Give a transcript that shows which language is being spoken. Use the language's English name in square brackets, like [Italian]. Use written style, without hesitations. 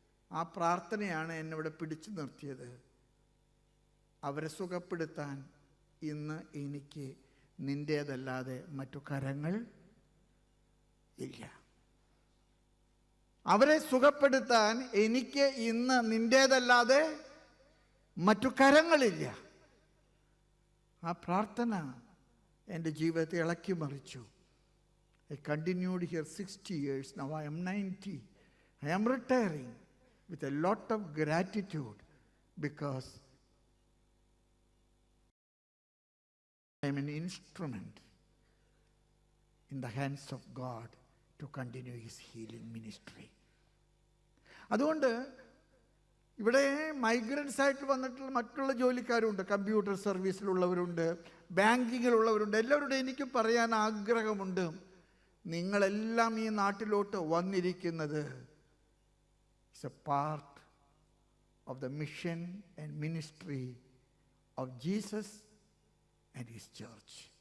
[Malayalam] ആ പ്രാർത്ഥനയാണ് എന്നെ ഇവിടെ പിടിച്ചു നിർത്തിയത്. അവരെ സുഖപ്പെടുത്താൻ ഇന്ന് എനിക്ക് നിൻ്റേതല്ലാതെ മറ്റു കരങ്ങൾ ഇല്ല. അവരെ സുഖപ്പെടുത്താൻ എനിക്ക് ഇന്ന് നിൻ്റേതല്ലാതെ മറ്റു കരങ്ങളില്ല. ആ പ്രാർത്ഥന എൻ്റെ ജീവിതത്തെ ഇളക്കി മറിച്ചു. [English] I continued here 60 years. Now I am 90. I am retiring with a lot of gratitude because I am an instrument in the hands of God to continue His healing ministry. [Malayalam] അതുകൊണ്ട് ഇവിടെ മൈഗ്രൻസ് ആയിട്ട് വന്നിട്ടുള്ള മറ്റുള്ള ജോലിക്കാരുണ്ട്, computer സർവീസിലുള്ളവരുണ്ട്, ബാങ്കിങ്ങിലുള്ളവരുണ്ട്. എല്ലാവരോടും എനിക്ക് പറയാൻ ആഗ്രഹമുണ്ട്, നിങ്ങളെല്ലാം ഈ നാട്ടിലോട്ട് വന്നിരിക്കുന്നത് [English] It's a part of the mission and ministry of Jesus and his church.